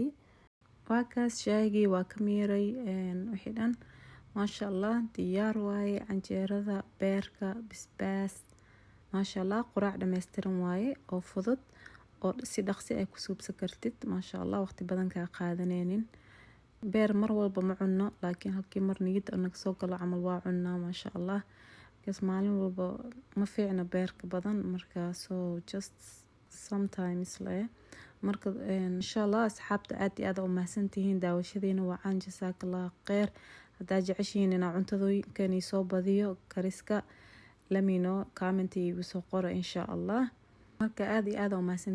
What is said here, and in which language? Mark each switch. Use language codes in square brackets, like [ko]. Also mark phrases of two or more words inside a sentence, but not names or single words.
[so] waa kaas shaaygi waa ka miiray wixii dhan [ar] maasha Allah [so] diyaar waaye canjeerada beerka basbaas [ar] maasha Allah [so] quraac dhameystiran waaye oo fudud oo si dhaqsi ay ku suubsan kartid [ar] maasha Allah [so] waqti badan ka qaadaneynin. beer mar walba ma cunno laakiin halkii mar niyad anaga soo galo camal waa cunnaa [ar] maasha Allah. [so] kaas maalin walba ma fiicna beerka badan marka [en] so just sometimes [so] marka [ar] insha Allah [so] asxaabta aad iyo aad u mahadsantihiin daawashadiina waan [ar] jazakallah khair. [so] hadaa jeceshiin inaan cuntadooyinkani soo badiyo kariska [en] let me know [so] comment igu soo qoro [ar] insha Allah. [so] marka aad iyo aad u mahadsantihiin.